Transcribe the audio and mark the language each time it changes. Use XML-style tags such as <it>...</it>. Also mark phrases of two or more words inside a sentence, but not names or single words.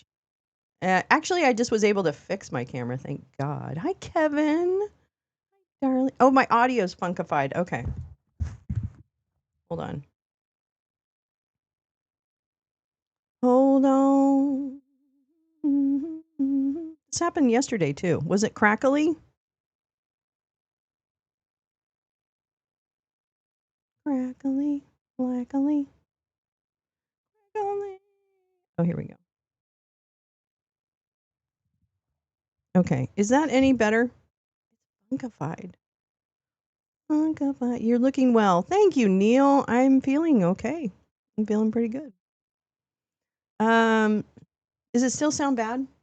<en>Actually, I just was able to fix my camera, thank God. Hi, Kevin. Darling. Oh, my audio's funkified. Okay. Hold on. Hold on. This happened yesterday, too. Was it crackly? Crackly, blackly, crackly. Oh, here we go. Okay. Is that any better? Funkified. Funkified. You're looking well. Thank you, Neil. I'm feeling okay. I'm feeling pretty good. Does it still sound bad?</en>